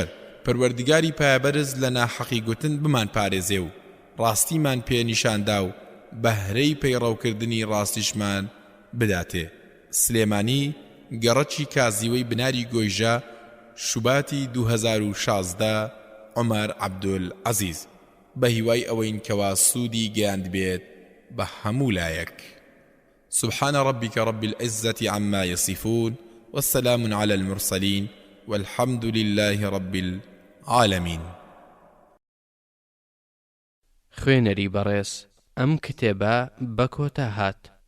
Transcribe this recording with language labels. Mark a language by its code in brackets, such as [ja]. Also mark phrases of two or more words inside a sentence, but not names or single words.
[ckb] پەروەردگاری پایەبەرز لە ناحەقی گوتن بمان پارێزێ و ڕاستیمان پێ نیشاندا و بەهرەی پەیڕەوکردنی ڕاستیشمان بداتێ. سلێمانی گەڕەکی کازیوەی بناری گۆیژە شوباتی 2016 عومەر عەبدولعەزیز بە هیوای ئەوەین کەوا سوودی گەیاند بێت بە هەموو لایەک. [ar] سبحان ربك رب العزة عما يصفون والسلام على المرسلين والحمد لله رب العالمين. [ckb] خوێنەری بەڕێز ئەم کتێبە بە کۆتا هات.